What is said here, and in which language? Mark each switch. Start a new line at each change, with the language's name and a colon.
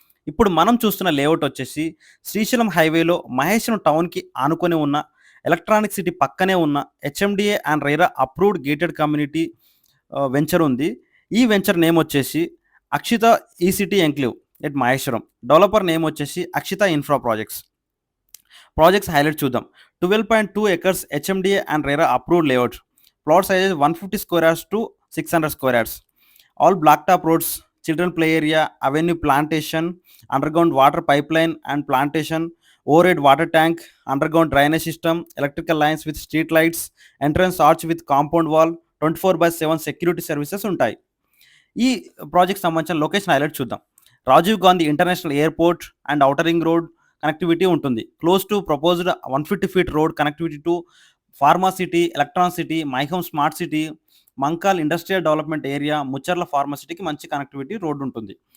Telugu: ఇప్పుడు మనం చూస్తున్న లేఅవుట్ వచ్చేసి శ్రీశైలం హైవేలో మహేశ్వరం టౌన్‌కి ఆనుకొని ఉన్న ఎలక్ట్రానిక్ సిటీ పక్కనే ఉన్న HMDA and RERA approved gated community venture ఉంది. ఈ వెంచర్ నేమ్ వచ్చేసి Akshita ECT enclave at Maheshwaram. Developer name వచ్చేసి అక్షిత ఇన్ఫ్రా ప్రాజెక్ట్స్ హైలైట్ చూద్దాం.
English: 12.2 acres HMDA and RERA approved layout. Plot size is 150 square yards to 600 square yards. All blacktop roads, children play area, avenue plantation, underground water pipeline and plantation, overhead water tank, underground drainage system, electrical lines with street lights, entrance arch with compound wall, 24/7 security services ఉంటాయి.
Telugu: ఈ project సంబంధించిన location highlight చూద్దాం. Rajiv Gandhi international airport and outer ring road connectivity ఉంటుంది.
English: close to proposed 150 feet road connectivity to pharma city, electron city, My Home smart city, Mankhal industrial development area, Mucherla
Telugu: ఫార్మసిటీకి మంచి connectivity road ఉంటుంది.